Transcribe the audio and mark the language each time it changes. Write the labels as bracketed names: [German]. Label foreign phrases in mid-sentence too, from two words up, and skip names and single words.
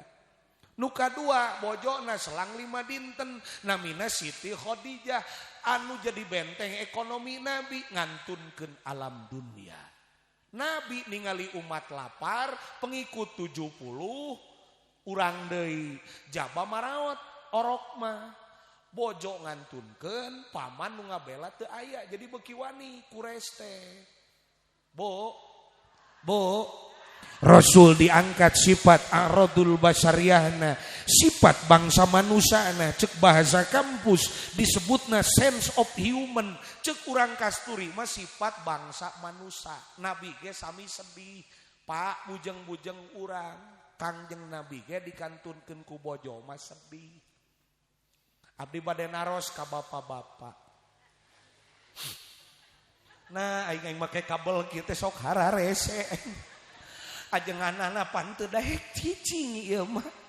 [Sundanese] nu kadua bojona selang 5 dinten namina Siti Khadijah anu jadi benteng ekonomi nabi ngantunkeun alam dunia nabi ningali umat lapar pengikut 70 urang deui jaba maraot orok mah bojo ngantunkeun paman nu ngabela teu aya jadi beuki wani kures teh bo Rasul diangkat sifat aradul basyariyahna sifat bangsa manusana cek bahasa kampus disebutna [English] sense of human [Sundanese] cek urang kasturi mah sifat bangsa manusia nabi ge sami sedih pak bujeng-bujeng urang Kangjeng Nabi ge dikantunkeun ku bojo mah sedih abdi bade naros ka bapak-bapak nah aing make kabel kieu teh sok hararese ajenganana pan teu daek cicing ieu mah